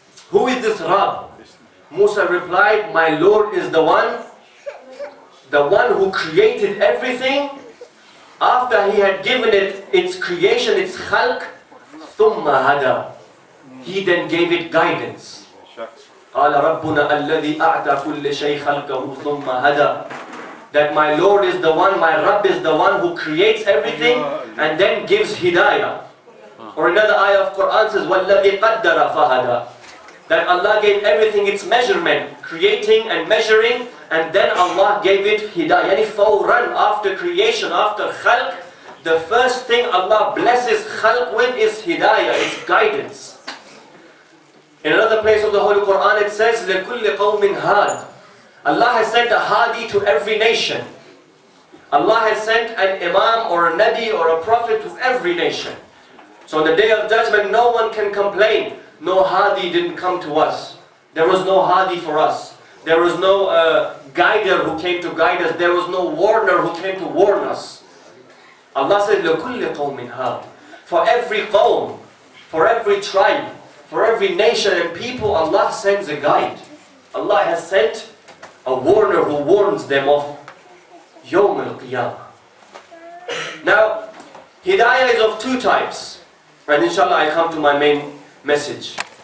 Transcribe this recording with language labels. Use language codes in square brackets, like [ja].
[en] Who is this Rabb? Musa replied, my Lord is the one who created everything. After he had given it its creation, its khalq, thumma hada. He then gave it guidance. [ar] قال ربنا الذي أعطى كل شيء خلقه ثم هدى. [en] That my Lord is the one, my Rabb is the one who creates everything and then gives hidayah. Or another ayah of Quran says, [ar] وَالَّذِي قَدَّرَ فَهَدَى. [en] That Allah gave everything its measurement, creating and measuring, and then Allah gave it hidayah. Yani fawran, after creation, after khalq, the first thing Allah blesses khalq with is hidayah, is guidance. In another place of the Holy Quran it says, [ar] لِكُلِّ قَوْمٍ هَادٍ. [en] Allah has sent a hadi to every nation. Allah has sent an imam or a nabi or a prophet to every nation. So on the day of judgment no one can complain. No hadi didn't come to us. There was no hadi for us. There was no guider who came to guide us. There was no warner who came to warn us. Allah said, [ar] لِكُلِّ قَوْمٍ هَادٍ. [en] For every qawm, for every tribe, for every nation and people, Allah sends a guide. Allah has sent a warner who warns them of Yawm al-Qiyamah. Now, hidayah is of two types. And inshallah I come to my main message.